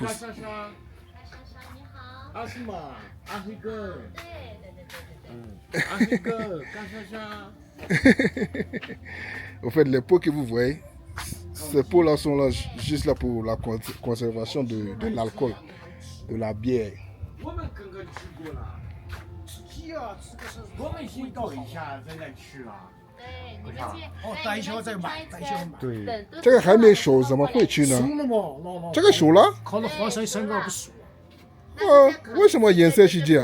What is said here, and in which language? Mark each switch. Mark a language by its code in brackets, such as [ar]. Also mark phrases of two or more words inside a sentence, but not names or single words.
[fr] Ashima, Ahige. Au fait, les pots que vous voyez, ces pots-là sont là, juste là pour la conservation de l'alcool, de la bière. [zh] 我们先倒一下，再吃啊。对，你们去待一下再买，待一下买。对，这个还没熟，怎么会吃呢？熟了嘛，老这个熟了？烤了黄色身高不熟。为什么颜色是这样？